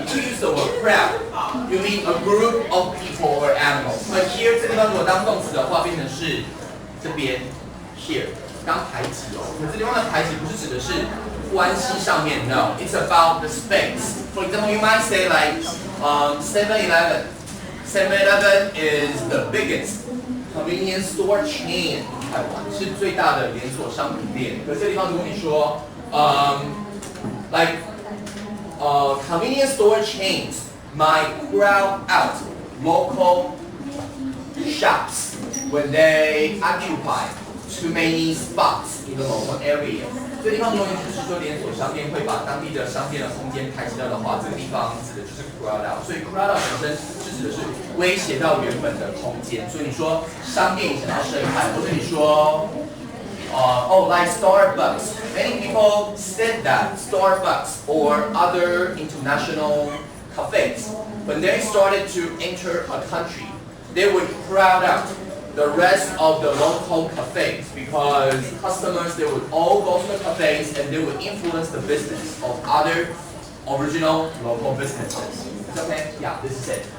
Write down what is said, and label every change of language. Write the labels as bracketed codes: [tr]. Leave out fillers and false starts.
[en] If you use the word crowd, you mean a group of people or animals. But here [zh] 这地方如果当动词的话，变成是这边 here 当排挤哦。可这地方的排挤不是指的是关系上面 ， [en] no. It's about the space. For example, you might say like 7-Eleven. 7-Eleven is the biggest convenience store chain in Taiwan. [zh] 是最大的连锁商品店。可是这地方如果你说 [en] convenience store chains might crowd out local shops when they occupy too many spots in the local area. [zh] 这地方如果你只是说连锁商店会把当地的商店的空间排挤掉的话，这个地方指的就是 crowd out。所以 crowd out 本身是指的是威胁到原本的空间。所以你说商店影响到生态，或者你说 [en] like Starbucks. Many people said that Starbucks or other international cafes, when they started to enter a country, they would crowd out the rest of the local cafes because customers, they would all go to the cafes and they would influence the business of other original local businesses. It's okay? Yeah, this is it.